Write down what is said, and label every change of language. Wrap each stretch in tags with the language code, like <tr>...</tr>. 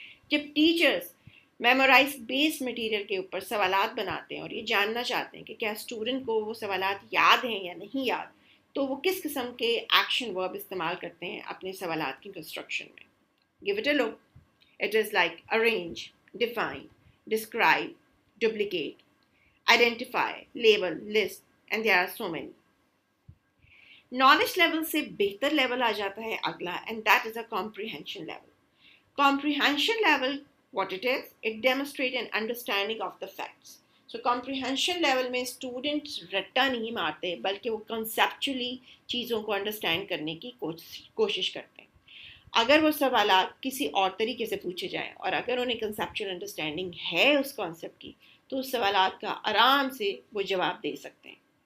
<hi>जब teachers memorise based material के ऊपर सवालात बनाते हैं और ये जानना चाहते हैं कि क्या स्टूडेंट को वो सवालात याद हैं या नहीं याद, तो वो किस किस्म के एक्शन वर्ब इस्तेमाल करते हैं अपने सवालात की कंस्ट्रक्शन में।</hi> <en>Give it a look. It is like arrange, define, describe, duplicate, identify, label, list, and there are so many.</en> <hi>Knowledge level से बेहतर लेवल आ जाता है अगला,</hi> <en>And that is a comprehension level. Comprehension level what it is, it demonstrates an understanding of the facts.</en> <hi>So comprehension level में students रट्टा नहीं मारते बल्कि वो conceptually चीज़ों को understand करने की कोशिश करते हैं। अगर वो सवालात किसी और तरीके से पूछे जाएं और अगर उन्हें conceptual understanding है उस concept की तो उस सवालात का आराम से वो जवाब दे सकते हैं।</hi>